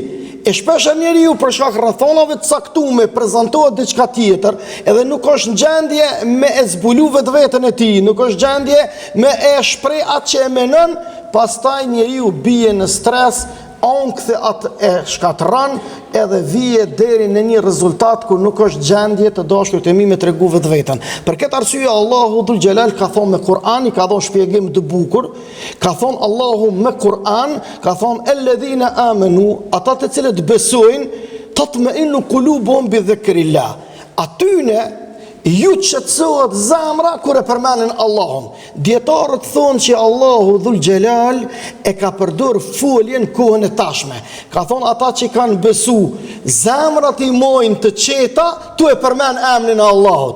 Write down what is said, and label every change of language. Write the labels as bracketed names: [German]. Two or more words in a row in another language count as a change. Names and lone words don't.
[Albanian] E shpesh njeriu për shkak rrethonave të caktuara prezantohet diçka tjetër, edhe nuk është në gjendje me e zbulu vetveten e tij, nuk është gjendje me e shpreh atë që e mendon, pastaj njeriu bie në stres, ankthi atë e shkatërron edhe vije deri në një rezultat kur nuk është gjendje të dashurit e mi me tregu vetveten. Për këtë arsye Allahu Dhul Jalal ka thonë me Kur'an, ka dhënë shpjegim të bukur, ka thonë Allahu me Kur'an, ka thonë [Arabic] الذين آمنوا, [Albanian] ata të cilët besojnë, [Arabic] تطمئن قلوبهم بذكر الله. [Albanian] Atyne ju qetësohet zemra kur e përmendin Allahun. Dietarët thonë që Allahu Dhul Xhelal e ka përdor foljen kohën e tashme. Ka thonë ata që kanë besu, zemrat i mojnë të qeta, tu e përmend emrin e Allahut.